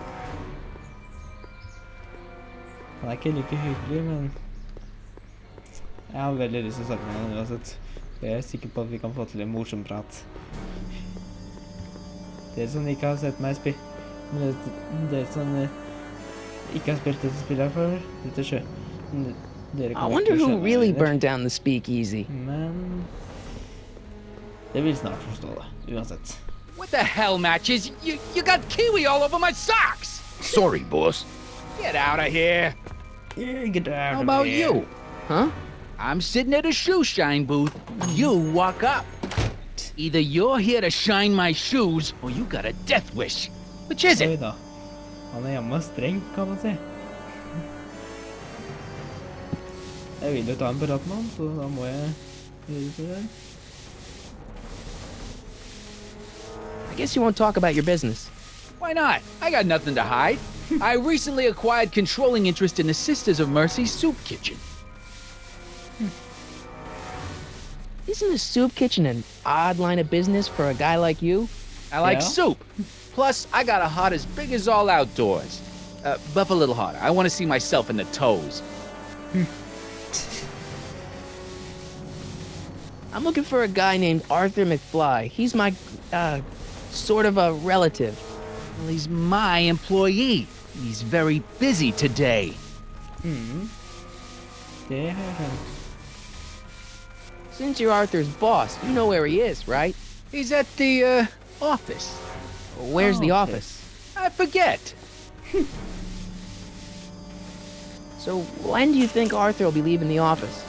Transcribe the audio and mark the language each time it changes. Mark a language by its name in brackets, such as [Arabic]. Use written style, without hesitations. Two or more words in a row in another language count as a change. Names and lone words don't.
[Norwegian] Han er ikke like hyggelig, men jeg har veldig lyst til å snakke med han uansett. Jeg er sikker på at vi kan få til en morsom prat. Dere som ikke har sett meg spille, dere som ikke har spilt dette spillet før, dette sjø. [English] I wonder who really burned down the speakeasy. [Norwegian] Men det vil snart forstå det, uansett. [English] What the hell, Matches? You got kiwi all over my socks! Sorry, boss. Get out of here! Yeah, get out How of about here. you? Huh? I'm sitting at a shoe shine booth. You walk up. Either you're here to shine my shoes, or you got a death wish. Which is [Norwegian] Oi [English] it? [Norwegian] da. Han er jammen streng, kan man si. Jeg vil jo ta en prat med han, så da må jeg gjøre det. [English] I guess you won't talk about your business. Why not? I got nothing to hide. I recently acquired controlling interest in the Sisters of Mercy soup kitchen. Isn't a soup kitchen an odd line of business for a guy like you? I like Yeah? soup. Plus, I got a heart as big as all outdoors. Buff a little harder. I want to see myself in the toes. I'm looking for a guy named Arthur McFly. He's my, sort of a relative. Well, he's my employee. He's very busy today. [Norwegian] Det har jeg skjønt. [English] Since you're Arthur's boss, you know where he is, right? He's at the, office. Where's the Oh, office? I forget. So when do you think Arthur will be leaving the office?